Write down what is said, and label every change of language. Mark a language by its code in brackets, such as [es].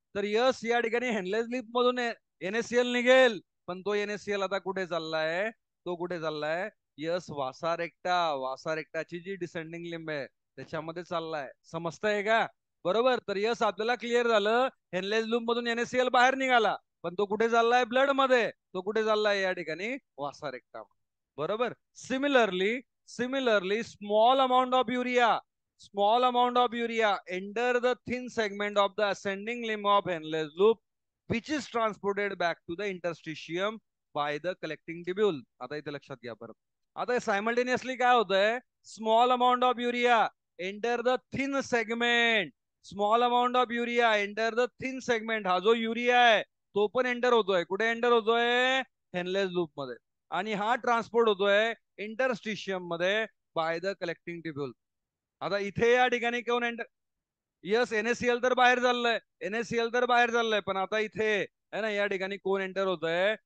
[mr] तर यस या ठिकाणी हेनलेस लिंब मधून NaCl निघेल, पण तो NaCl आता कुठे चाललाय? तो कुठे चाललाय? यस वासा रेक्टा. वासा रेक्टाची जी डिसेंडिंग लिंब आहे त्याच्यामध्ये चाललाय. समजतंय का? बरोबर. तर यस आपल्याला क्लिअर झालं हेनलेस लूप मधून NaCl बाहेर निघाला, पण तो कुठे चाललाय? ब्लड मध्ये. तो कुठे चाललाय? या ठिकाणी वासा रेक्टा. बरोबर. [en] Similarly small amount of urea, small amount of urea enter the thin segment of the ascending limb of Henle's loop, which is transported back to the interstitium by the collecting tubule. [mr] आता इथे लक्षात घ्या परत. आता simultaneously काय होतंय? [en] Small amount of urea enter the thin segment. Small amount of urea enter the thin segment. [mr] हा जो युरिया आहे तो पण एंटर होतोय. कुठे एंटर होतोय? हेनलेस लूप मध्ये. आणि हा ट्रान्सपोर्ट होतोय इंटरस्टिशियम मध्ये [en] By the collecting tubule. [mr] आता इथे या ठिकाणी कोण एंटर? यस, एनएससीएल तर बाहेर चाललंय. एनएससीएल तर बाहेर चाललंय, पण आता इथे है ना या ठिकाणी कोण एंटर होत आहे?